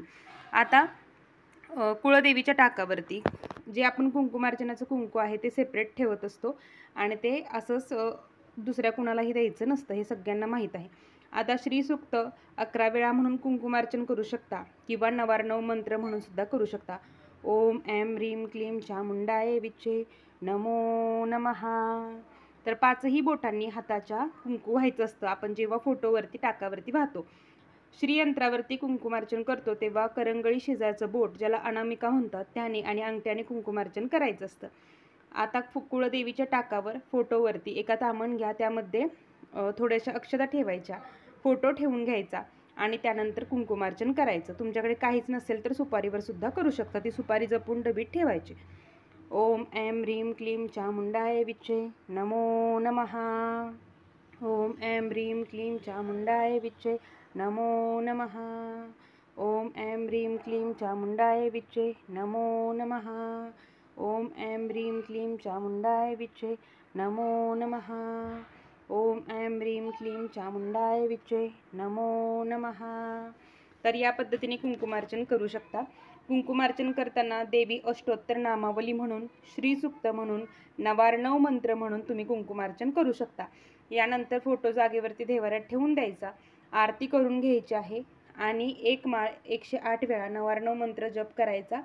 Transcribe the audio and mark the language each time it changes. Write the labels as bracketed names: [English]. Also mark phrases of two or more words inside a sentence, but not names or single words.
[Marathi] आता कुळदेवीच्या टाकावरती जे आपण कुंकुमार्चनाचं कुंकू आहे ते सेपरेट ठेवत असतो आणि ते असंच दुसऱ्या कुणालाही द्यायचं नसतं, हे सगळ्यांना माहीत आहे। आता श्रीसूक्त 11 वेळा म्हणून कुंकुमार्चन करू शकता किंवा नवार्णव मंत्र म्हणून सुद्धा करू शकता। [Sanskrit] ओम ऐं ह्रीं क्लीं चामुंडाय विच्चे नमो नमः। [Marathi] तर 5ही बोटांनी हाताच्या कुंकू व्हायचं असतं. आपण जेव्हा फोटोवरती टाकावरती वाहतो, श्रीयंत्रावरती कुंकुमार्चन करतो तेव्हा करंगळी शेजारचं बोट, ज्याला अनामिका म्हणतात, त्याने आणि अंगठ्याने कुंकुमार्चन करायचं असतं. आता कुळदेवीच्या टाकावर फोटोवरती एका तामण घ्या, त्यामध्ये थोड्याशा अक्षता ठेवायच्या, फोटो ठेवून घ्यायचा आणि त्यानंतर कुंकुमार्चन करायचं. तुमच्याकडे काहीच नसेल तर सुपारीवर सुद्धा करू शकता. ती सुपारी जपून डबीत ठेवायची. [Sanskrit] ओम ऐं ह्रीं क्लीं चामुंडाय विच्चे नमो नमः. ओम ऐं ह्रीं क्लीं चामुंडाय विच्चे नमो नमः. ओम ऐं ह्रीं क्लीं चामुंडाय विच्चे नमो नमः. ओम ऐं ह्रीं क्लीं चामुंडाय विच्चे नमो नमः. ओम ऐं ह्रीं क्लीं चामुंडाय विच्चे नमो नमः. [Marathi] तर या पद्धतीने कुंकुमार्चन करू शकता. कुंकुमार्चन करताना देवी अष्टोत्तर नामावली म्हणून, श्रीसूक्त म्हणून, नवार्णव मंत्र म्हणून तुम्ही कुंकुमार्चन करू शकता. यानंतर फोटो जागेवरती देवाऱ्यात ठेवून द्यायचा, आरती करून घ्यायची आहे आणि एक माळ 108 वेळा नवार्णव मंत्र जप करायचा.